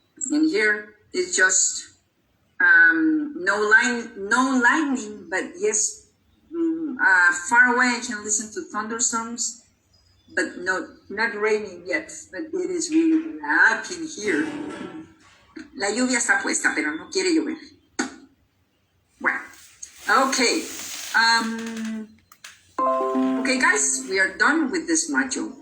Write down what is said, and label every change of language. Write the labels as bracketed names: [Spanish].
[English] And here it's just no lightning, but yes, far away I can listen to thunderstorms, but not raining yet. But it is really black in here. [Spanish] La lluvia está puesta, pero no quiere llover. Bueno, okay. [English] Okay, guys, we are done with this module.